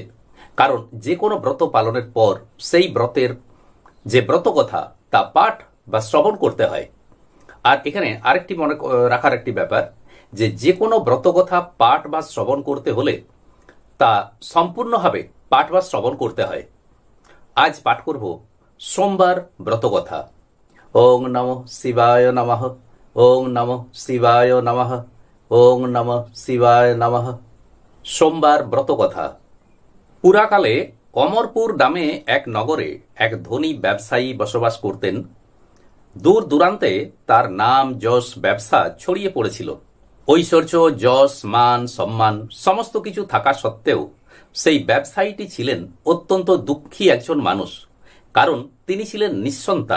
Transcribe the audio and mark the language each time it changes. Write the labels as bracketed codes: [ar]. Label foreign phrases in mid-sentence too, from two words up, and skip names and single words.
[bn] কারণ যে কোনো ব্রত পালনের পর সেই ব্রতের যে ব্রত কথা তা পাঠ বা শ্রবণ করতে হয়। আর এখানে আরেকটি মনে রাখার একটি ব্যাপার, যে কোনো ব্রতকথা পাঠ বা শ্রবণ করতে হলে তা সম্পূর্ণভাবে পাঠ বা শ্রবণ করতে হয়। আজ পাঠ করব সোমবার ব্রতকথা। [sa] ওং নমঃ শিবায় নমঃ, ওং নমঃ শিবায় নমঃ, ওং নমঃ শিবায় নমঃ। [bn] সোমবার ব্রতকথা। পুরাকালে অমরপুর নামে এক নগরে এক ধনী ব্যবসায়ী বসবাস করতেন। দূর দূরান্তে তার নাম, যশ, ব্যবসা ছড়িয়ে পড়েছিল। ঐশ্বর্য, যশ, মান, সম্মান সমস্ত কিছু থাকা সত্ত্বেও সেই ব্যবসায়ীটি ছিলেন অত্যন্ত দুঃখী একজন মানুষ, কারণ তিনি ছিলেন নিঃসন্তান।